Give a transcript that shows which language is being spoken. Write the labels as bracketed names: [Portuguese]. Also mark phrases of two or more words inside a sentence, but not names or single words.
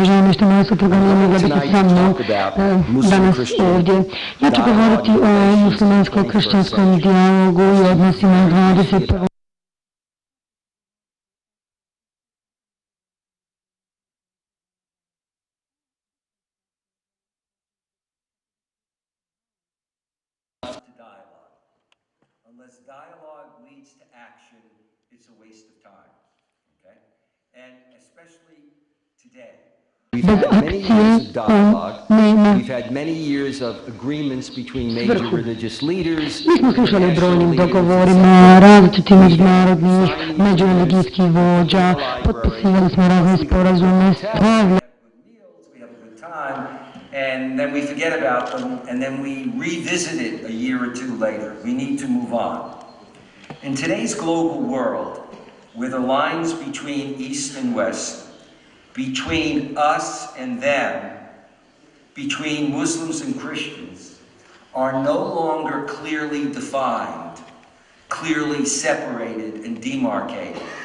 [Croatian] Žao mi što moja supruga nije mogla biti sa mnom danas ovdje. Ja ću govoriti o muslimansko-kršćanskom dijalogu i odnosima 21. [English] Unless dialogue leads to action, it's a waste of time. Okay? And especially today. [Croatian] Bez akcije [English] We've had many years of agreements between major religious leaders. [Croatian] Mi smo slušali o brojnim dogovorima, različitih međunarodnih, međureligijskih vođa, potpisivali smo razne sporazume, stavljali. [English] And then we forget about them, and then we revisit it a year or two later. We need to move on. In today's global world, where the lines between East and West, between us and them, between Muslims and Christians, are no longer clearly defined, clearly separated and demarcated.